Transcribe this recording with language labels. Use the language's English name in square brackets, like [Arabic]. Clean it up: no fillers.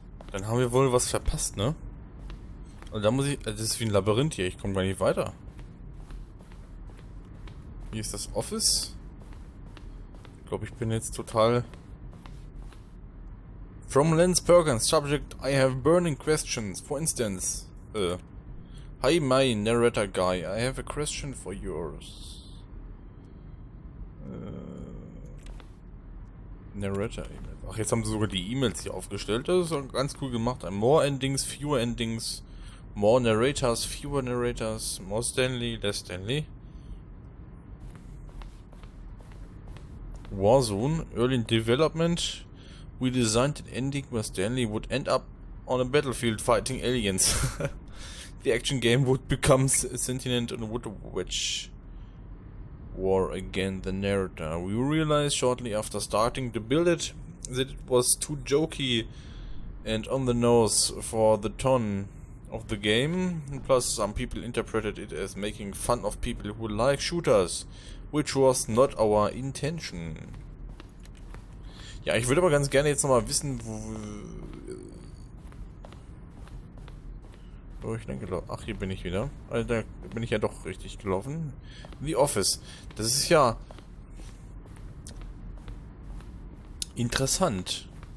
[German] Dann haben wir wohl was verpasst, ne? Und da muss ich... Das ist wie ein Labyrinth hier. Ich komme gar nicht weiter. Hier ist das Office. Ich glaube, ich bin jetzt total... [English] From Lance Perkins, subject, I have burning questions. For instance, hi my narrator guy, I have a question for yours. Narrator E-Mail. [German] Ach, jetzt haben sie sogar die E-Mails hier aufgestellt. Das ist auch ganz cool gemacht. [English] More Endings, fewer Endings. More Narrators, fewer Narrators. More Stanley, less Stanley. Warzone, early in development. We designed an ending where Stanley would end up on a battlefield fighting aliens. The action game would become sentient and would wage war against the narrator. We realized shortly after starting to build it that it was too jokey and on the nose for the tone of the game. Plus, some people interpreted it as making fun of people who like shooters, which was not our intention. [German] Ja, ich würde aber ganz gerne jetzt nochmal wissen, wo ich dann gelaufen. Ach, hier bin ich wieder. Also, da bin ich ja doch richtig gelaufen. [English] The Office. [German] Das ist ja interessant.